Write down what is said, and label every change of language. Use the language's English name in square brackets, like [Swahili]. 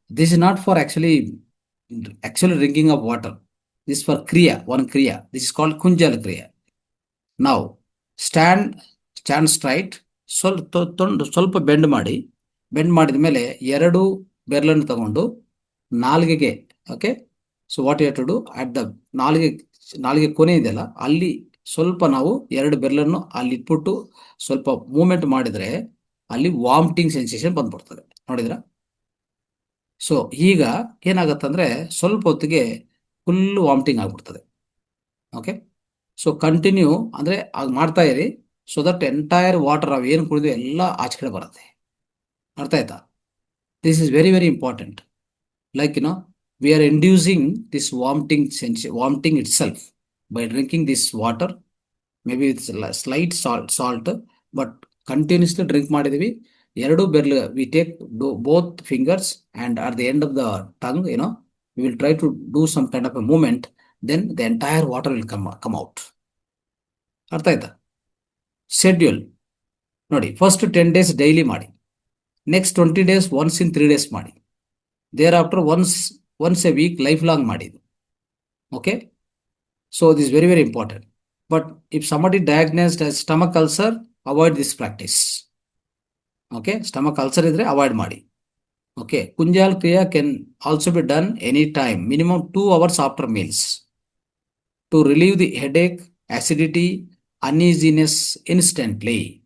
[English] This is not for actually drinking of water. This is for kriya, one kriya. This is called kunjala kriya. Now, stand straight. [Kannada] ಸ್ವಲ್ಪ bend ಮಾಡಿದ ಮೇಲೆ ಎರಡು ಬೆರಳನ್ನು ತಗೊಂಡು ನಾಲಿಗೆಗೆ, okay. [English] so what you have to do at the [Kannada] ನಾಲಿಗೆ ಕೊನೆ ಇದೆಯಲ್ಲ ಅಲ್ಲಿ ಸ್ವಲ್ಪ ನಾವು ಎರಡು ಬೆರಳನ್ನು ಅಲ್ಲಿ ಇಟ್ಬಿಟ್ಟು ಸ್ವಲ್ಪ ಮೂವ್ಮೆಂಟ್ ಮಾಡಿದ್ರೆ ಅಲ್ಲಿ ವಾಮಿಟಿಂಗ್ ಸೆನ್ಸೇಷನ್ ಬಂದ್ಬಿಡ್ತದೆ, ನೋಡಿದ್ರ. ಸೊ ಈಗ ಏನಾಗತ್ತಂದ್ರೆ ಸ್ವಲ್ಪ ಹೊತ್ತಿಗೆ ಫುಲ್ ವಾಮಿಟಿಂಗ್ ಆಗ್ಬಿಡ್ತದೆ. ಓಕೆ. ಸೊ ಕಂಟಿನ್ಯೂ ಅಂದ್ರೆ ಆಗ ಮಾಡ್ತಾ ಇರಿ, [English] so that entire water [Kannada] ನಾವು ಏನು ಕುಡಿದ್ವಿ ಎಲ್ಲ ಆಚೆ ಕಡೆ ಬರುತ್ತೆ. ಅರ್ಥ ಆಯ್ತಾ? [English] This is very very important. Like we are inducing this vomiting itself by drinking this water, maybe with slight salt, but continuously drink [Kannada] ಮಾಡಿದೀವಿ. ಎರಡು ಬೆರಳು [English] we take both fingers and at the end of the tongue, we will try to do some kind of a movement, then the entire water will come out. [Kannada] ಅರ್ಥ ಆಯ್ತಾ? [English] Schedule ನೋಡಿ, first 10 days daily ಮಾಡಿ, next 20 days once in 3 days ಮಾಡಿ, thereafter once a week lifelong ಮಾಡಿದ್ದು. Okay. So this very very important. But if somebody diagnosed as stomach ulcer, avoid this practice. Okay. [Kannada] Stomach ulcer ಇದ್ರೆ avoid ಮಾಡಿ. [English] Okay. Kunjal Kriya can also be done any time, minimum 2 hours after meals, to relieve the headache, acidity, uneasiness instantly.